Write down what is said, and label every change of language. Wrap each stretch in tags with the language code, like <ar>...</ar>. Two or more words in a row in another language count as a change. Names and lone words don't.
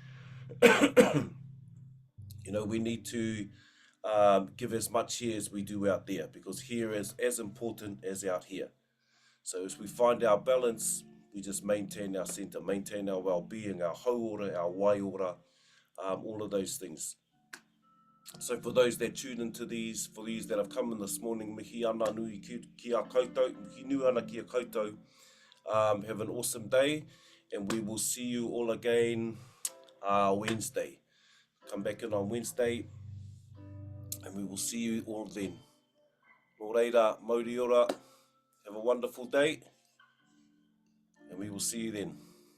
<en>You know, we need to give as much here as we do out there, because here is as important as out here. So as we find our balance, we just maintain our center, maintain our well-being, our hauora, our waiora, all of those things. So for those that tune into these, for these that have come in this morning,</en> <mi>mihi ana nui ki a koutou, mihi nui ana ki a koutou.</mi> <en>Have an awesome day, and we will see you all again Wednesday. Come back in on Wednesday, and we will see you all then.</en> <mi>Nō reira, Māori ora,</mi> <en>have a wonderful day, and we will see you then.</en>